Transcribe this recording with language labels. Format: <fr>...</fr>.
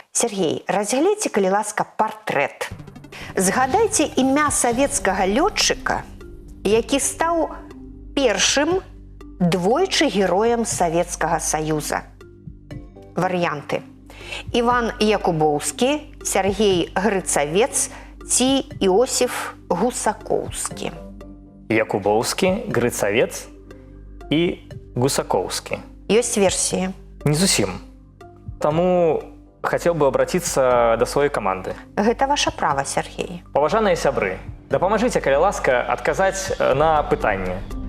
<be>Сергей, разглядзьце, калі ласка, партрэт. Згадайце імя савецкага лётчыка, які стаў першым двойчы героем Савецкага Саюза. Варыянты. Іван Якубоўскі, Сергей Грыцавец ці Іосіф Гусакоўскі. Якубоўскі, Грыцавец і Гусакоўскі. Ёсць версіі. Не зусім.</be> <ru>Таму хотел бы обратиться до своей команды.</ru> <be>Гэта ваша права, Сергей. Паважаныя сябры, дапамажыце, калі ласка, адказаць на пытанне.</be>